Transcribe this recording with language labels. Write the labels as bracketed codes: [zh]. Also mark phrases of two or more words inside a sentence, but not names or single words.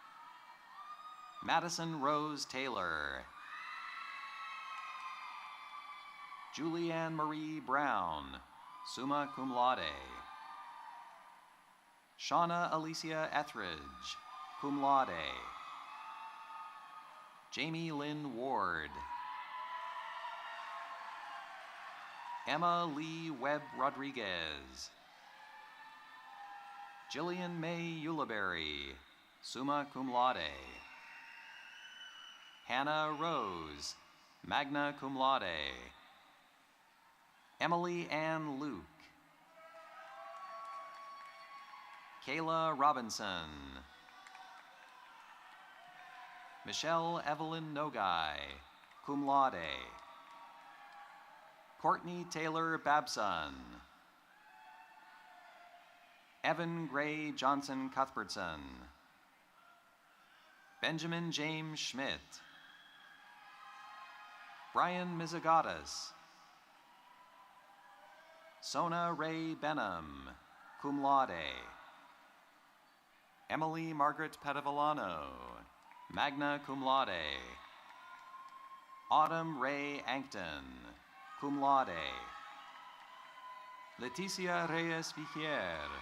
[en] Madison Rose Taylor. Julianne Marie Brown, [la] summa cum laude. [en] Shauna Alicia Etheridge, [la] cum laude. [en] Jamie Lynn Ward. Emma Lee Webb Rodriguez. Jillian May Uliberry, [la] summa cum laude. [en] Hannah Rose, [la] magna cum laude. [en] Emily Ann Luke. Kayla Robinson. Michelle Evelyn Nogai, [la] cum laude. [en] Courtney Taylor Babson. Evan Gray Johnson Cuthbertson. Benjamin James Schmidt. Brian Mizagatas. Sona Ray Benham, [la] cum laude. [en] Emily Margaret Padavallano, [la] magna cum laude. [en] Autumn Ray Ankton, [la] cum laude. [en] Leticia Reyes Vigier.